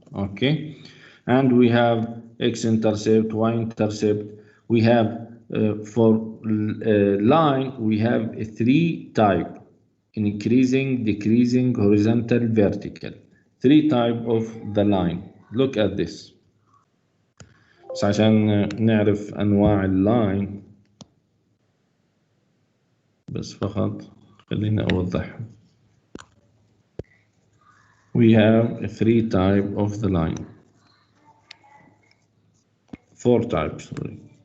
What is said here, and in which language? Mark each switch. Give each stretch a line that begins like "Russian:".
English: Okay, and we have X intercept, Y intercept. We have for line we have a three type: increasing, decreasing, horizontal, vertical. Three type of the line. Look at this.
Arabic: بس عشان نعرف أنواع اللاين بس فقط خلينا أوضح.
English: We have three type of the line. Four types, sorry.